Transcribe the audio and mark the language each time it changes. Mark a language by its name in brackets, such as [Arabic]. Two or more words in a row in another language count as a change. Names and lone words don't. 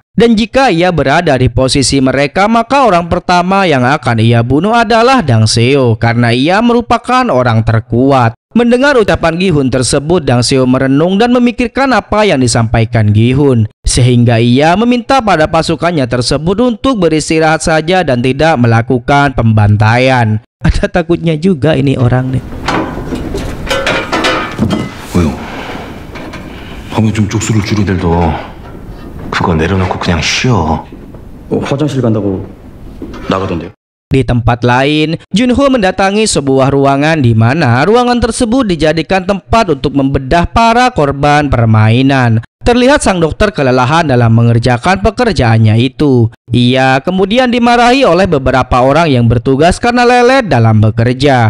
[Indonesian] Dan jika ia berada di posisi mereka, maka orang pertama yang akan ia bunuh adalah Dang Seo karena ia merupakan orang terkuat. Mendengar ucapan Gi-hun tersebut, Dang Seo merenung dan memikirkan apa yang disampaikan Gi-hun. Sehingga ia meminta pada pasukannya tersebut untuk beristirahat saja dan tidak melakukan pembantaian. Ada takutnya juga ini orang nih. [Korean] 왜요? 하면 좀 쪽수를 줄이들도 그거 내려놓고 그냥 쉬어. 화장실 간다고 나가던데요. [Indonesian] Di tempat lain, Junho mendatangi sebuah ruangan di mana ruangan tersebut dijadikan tempat untuk membedah para korban permainan. Terlihat sang dokter kelelahan dalam mengerjakan pekerjaannya itu. Ia kemudian dimarahi oleh beberapa orang yang bertugas karena lelet dalam bekerja.